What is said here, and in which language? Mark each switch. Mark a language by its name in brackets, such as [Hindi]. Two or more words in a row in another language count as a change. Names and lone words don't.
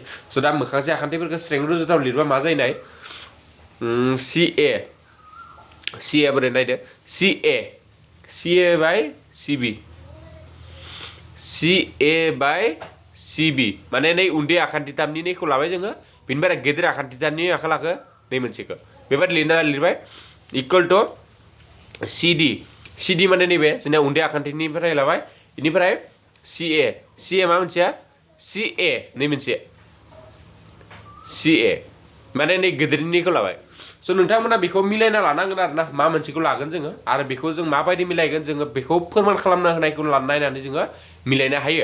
[Bodo] स' दा मोखांसे आखान्थिफोरखौ स्रें रुजुथाव लिरबा मा जायोनाय CA बोरै नायदो CA बाय CB माने नै उन्दै आखान्थिथामनि नैखौ लाबाय जोङो बिनिफ्राय गेदेर आखान्थिथामनि आखा लाखो नै मोनसेखौ बेबायदि लिरबाय [English] equal to [Bodo] CD माने नैबे जोंना उन्दै आखान्थिनिफ्राय लाबाय. बेनिफ्राय CA मा मोनसेया CA नै मोनसे CA माने नै गेदेरनिखौ लाबाय. स' नोंथांमोना बेखौ मिलायना लानांगोन आरो ना मा मोनसेखौ लागोन जोङो आरो बेखौ जों माबायदि मिलायगोन जोङो बेखौ फोरमान खालामना होनायखौ नायनानै जोङो मिलायनो हायो.